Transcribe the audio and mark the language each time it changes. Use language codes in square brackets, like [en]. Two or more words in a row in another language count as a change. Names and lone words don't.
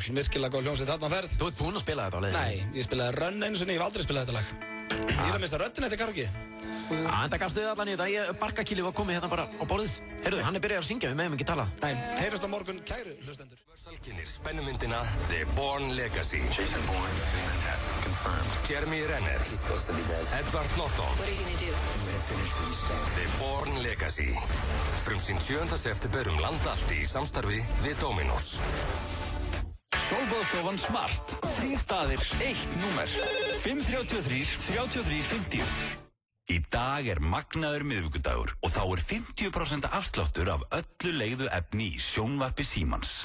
[is] Virkilega góð hljómsveit þarna á ferð. Þú ert búinn að spila þetta á leiðinni? Nei, ég spilaði Run einu sinni, ég hef aldrei spilað þetta lag. Ég er að mista röddina eftir karaoke. Já, en það gafst þau allan í þetta. Barkakíli var komið hérna bara á borðið. Heyrðu, hann er byrjað að syngja, við meðum ekki tala. Nei, heyrast á morgun, kæru hlustendur. Kynir spennumyndina The Bourne Legacy. [en] Jason Bourne, confirmed. Jeremy Renner. He's supposed to be dead. Edward Norton. What are you gonna do? I'm gonna finish what you started. The Bourne Legacy. [is] Frumsýnd 7. september land allt í samstarfi við Dominos. Sólbaðstofan Smart. 3 staðir, 1 númer. 533 33 50. Í dag er magnaður miðvikudagur og þá er 50% afsláttur af öllu leigðu efni í sjónvarpi Símans.